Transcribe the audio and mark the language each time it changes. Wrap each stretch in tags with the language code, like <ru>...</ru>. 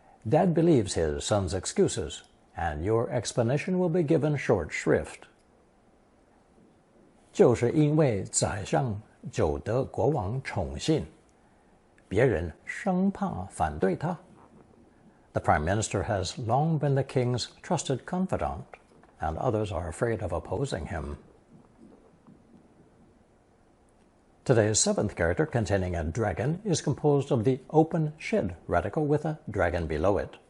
<en>Dad believes his son's excuses, and your explanation will be given short shrift.</en> <zh>就是因为宰相久得国王宠信，别人生怕反对他。</zh> <en>The Prime Minister has long been the king's trusted confidant, and others are afraid of opposing him. Today's seventh character, containing a dragon, is composed of the open shed radical with a dragon below it.</en>